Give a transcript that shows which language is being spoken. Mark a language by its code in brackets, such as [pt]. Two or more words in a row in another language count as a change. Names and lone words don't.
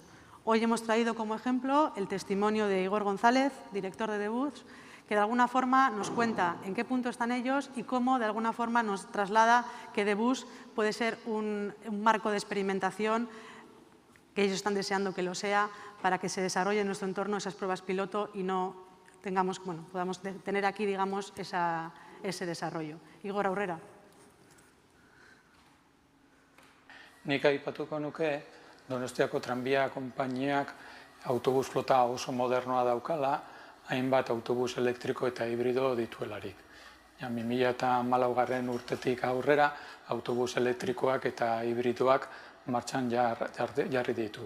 [es] Hoy hemos traído como ejemplo el testimonio de Igor González, director de Debus, que de alguna forma nos cuenta en qué punto están ellos y cómo de alguna forma nos traslada que Debus puede ser un marco de experimentación que ellos están deseando que lo sea para que se desarrolle en nuestro entorno esas pruebas piloto y no podamos tener aquí, digamos, ese desarrollo. [eu] Igor, aurrera. Nik aipatuko nuke Donostiako tranbia konpainiak autobus flota oso modernoa daukala, hainbat autobus elektriko eta hibrido dituelarik. 2014 urtetik aurrera autobus elektrikoak eta hibridoak martxan jarri ditugu.